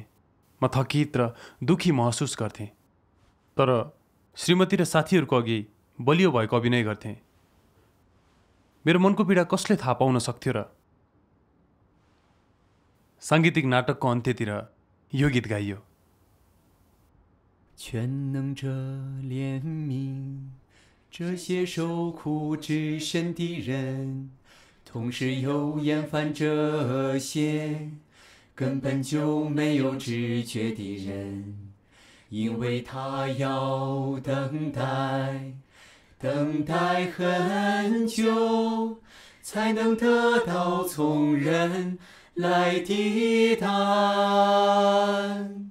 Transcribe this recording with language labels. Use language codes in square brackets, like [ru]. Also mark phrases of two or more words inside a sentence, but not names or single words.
[ne] म थकित र दुखी महसुस गर्थेँ, तर श्रीमती र साथीहरूको अघि बलियो भएको अभिनय गर्थेँ। मेरो मनको पीडा कसले थाहा पाउन सक्थ्यो र? साङ्गीतिक नाटकको अन्त्यतिर यो गीत गाइयो। [zh] 全能者怜悯这些受苦之身的人，同时又厌烦这些根本就没有知觉的人，因为他要等待，等待很久，才能得到从人来的答案。